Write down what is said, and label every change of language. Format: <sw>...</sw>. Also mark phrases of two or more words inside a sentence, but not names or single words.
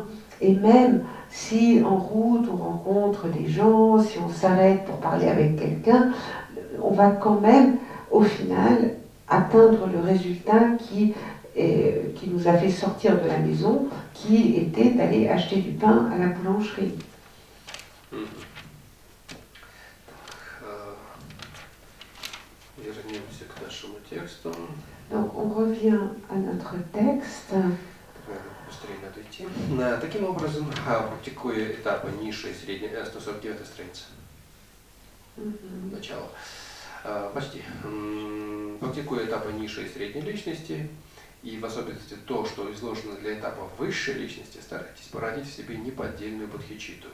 <fr>Et même si en route on rencontre des gens, si on s'arrête pour parler avec quelqu'un, on va quand même, au final, atteindre le résultat qui nous a fait sortir de la maison, qui était d'aller acheter du pain à la boulangerie. Donc on revient à notre texte.</fr> <ru>Быстрее надо идти. Таким образом, практикуя этапы низшей и средней, 149 страница. Начало. Почти. Практикуя этапы низшей и средней личности, и в особенности то, что изложено для этапа высшей личности, старайтесь породить в себе неподдельную бодхичитту.</ru>